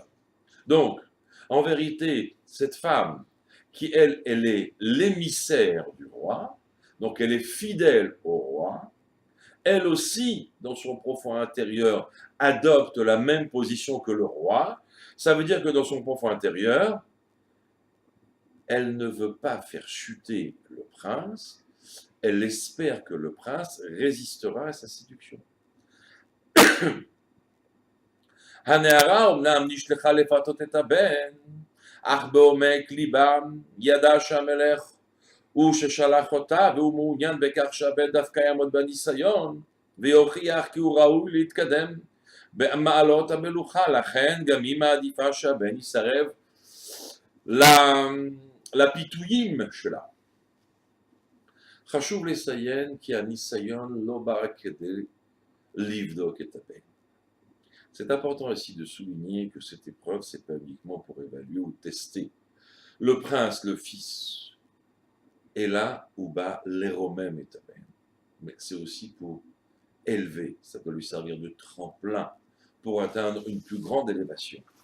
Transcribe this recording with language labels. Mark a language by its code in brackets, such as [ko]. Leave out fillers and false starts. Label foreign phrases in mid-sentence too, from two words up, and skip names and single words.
[fr] Donc, en vérité, cette femme, qui elle est l'émissaire du roi, donc elle est fidèle au roi, elle aussi, dans son profond intérieur, adopte la même position que le roi. Ça veut dire que dans son profond intérieur, elle ne veut pas faire chuter le prince, elle espère que le prince résistera à sa séduction. [he] הנערה אמנם נשלחה לפתות את הבן, אך בעומק ליבם ידע שהמלך הוא ששלח אותה, והוא מעוניין בכך שהבן דווקא יעמוד בניסיון, ויוכיח כי הוא ראוי להתקדם במעלות המלוכה, לכן גם היא מעדיפה שהבן יסרב לפיתויים שלה. חשוב לציין כי הניסיון לא בא רק כדי לבדוק את הבן. [fr] C'est important ici de souligner que cette épreuve, ce n'est pas uniquement pour évaluer ou tester. Le prince, le fils, est là où bas l'éromème est amen. Mais c'est aussi pour élever, ça peut lui servir de tremplin pour atteindre une plus grande élévation.